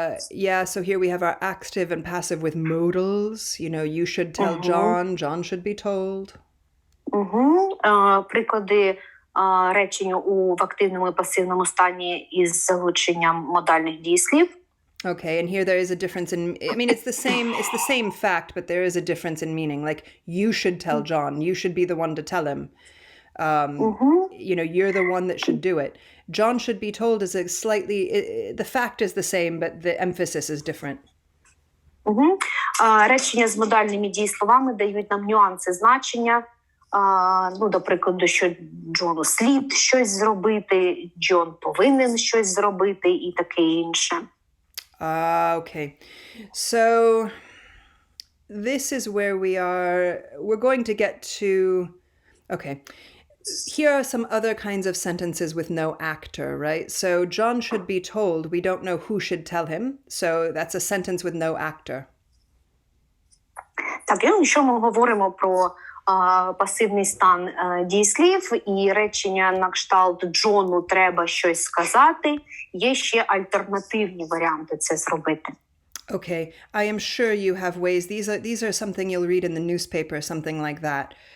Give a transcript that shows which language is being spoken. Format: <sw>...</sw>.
<en>Yeah, so here we have our active and passive with modals. You know, you should tell John, John should be told.</en> <uk>Приклади реченню в активному і пасивному стані із залученням модальних дієслів.</uk> <en>Okay, and here there is a difference in, I mean, it's the same fact, but there is a difference in meaning. Like, you should tell John, you should be the one to tell him. You know, you're the one that should do it. John should be told is a slightly, the fact is the same, but the emphasis is different.</en> <uk>Речення з модальними дієсловами дають нам нюанси значення. До прикладу, що Джону слід щось зробити, Джон повинен щось зробити і таке інше.</uk> <en>Okay. So this is where we're going to get to, okay. Here are some other kinds of sentences with no actor, right? So John should be told, we don't know who should tell him. So that's a sentence with no actor.</en> <uk>Так, якщо ми говоримо про пасивний стан дієслів і речення на кшталт Джону треба щось сказати, є ще альтернативні варіанти це зробити.</uk> <en>Okay, I am sure you have ways. These are something you'll read in the newspaper, something like that.</en>